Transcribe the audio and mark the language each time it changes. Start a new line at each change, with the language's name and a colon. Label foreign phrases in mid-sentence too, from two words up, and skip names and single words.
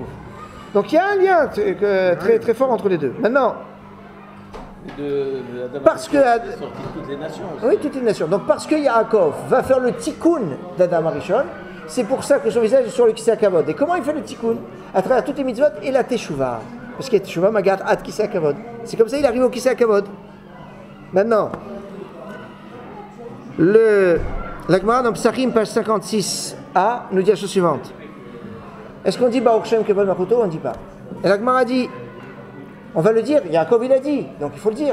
French: Donc il y a un lien très, très fort entre les deux. Maintenant, parce que toutes les nations aussi. oui, toutes les nations. Donc parce que Yaakov va faire le tikkun d'
Hebrew: אדם הראשון,
French: c'est pour ça que son visage est sur le
Hebrew: כסא הכבוד.
French: Et comment il fait le tikkun? À travers toutes les mitzvot et la teshuva. Parce que la
Hebrew: תשובה מגעת עד כסא הכבוד.
French: C'est comme ça qu'il arrive au
Hebrew: כסא הכבוד.
French: Maintenant, la Gemara dans Psachim, page 56a, nous dit la chose suivante. Est-ce qu'on dit
Hebrew: ברוך שם כבוד מלכותו
French: ou on ne dit pas? Et la Gemara dit, on va le dire, Yaakov il a dit, donc il faut le dire.